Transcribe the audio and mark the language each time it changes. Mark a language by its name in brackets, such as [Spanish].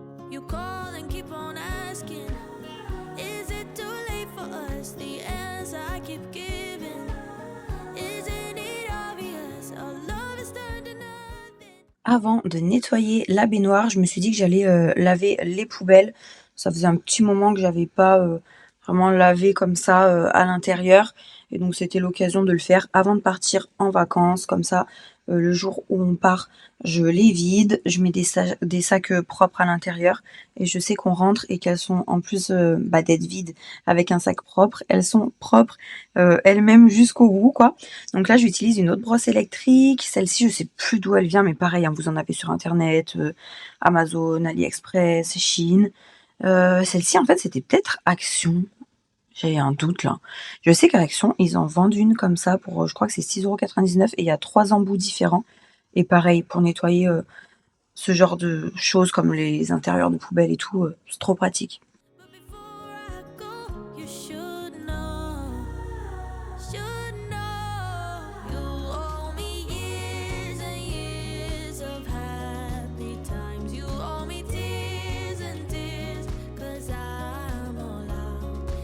[English] You call and keep on asking, is it too late for us? The answer I keep giving. Isn't it obvious? Our love is turned to nothing. [French] Avant de nettoyer la baignoire, je me suis dit que j'allais laver les poubelles. Ça faisait un petit moment que j'avais pas vraiment lavé comme ça à l'intérieur. Et donc c'était l'occasion de le faire avant de partir en vacances. Comme ça, le jour où on part, je les vide. Je mets des sacs propres à l'intérieur. Et je sais qu'on rentre et qu'elles sont, en plus d'être vides avec un sac propre, elles sont propres elles-mêmes jusqu'au bout, quoi. Donc là, j'utilise une autre brosse électrique. Celle-ci, je sais plus d'où elle vient, mais pareil, hein, vous en avez sur internet, Amazon, AliExpress, Chine. Celle-ci, en fait, c'était peut-être Action. J'ai un doute là. Je sais qu'à Action, ils en vendent une comme ça pour, je crois que c'est 6,99 € et il y a 3 embouts différents. Et pareil, pour nettoyer ce genre de choses comme les intérieurs de poubelles et tout, c'est trop pratique. [English] But before I go, you should know. Should know. You owe me years and years of happy times. You owe me tears and tears. 'Cause I'm all out.